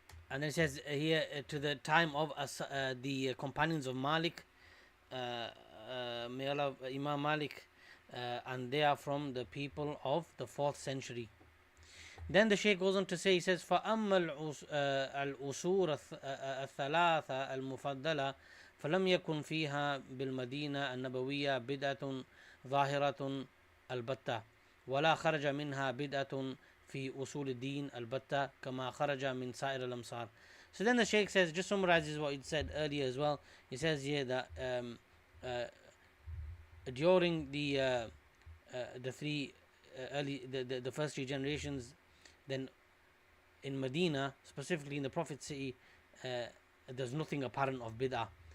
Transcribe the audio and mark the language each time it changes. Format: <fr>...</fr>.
<en>And it says here, to the time of the companions of Malik, may Allah, Imam Malik, and they are from the people of the 4th century. Then the Shaykh goes on to say, he says,</en> <ar>فَأَمَّا الْأُصُورَ الثَّلَاثَةَ الْمُفَضَّلَةَ فَلَمْ يَكُنْ فِيهَا بِالْمَدِينَةِ النَّبَوِيَّةِ بِدْعَةٌ ظَاهِرَةٌ الْبَتَّةٌ وَلَا خَرَجَ مِنْهَا بِدْعَةٌ في أصول الدين البتة كما خرج من سائر الأمصار.</ar> <en>So then the Shaykh says, just summarizes what he said earlier as well. He says here that during the three early the first 3 generations, then in Medina, specifically in the Prophet's city, there's nothing apparent of bid'ah.</en>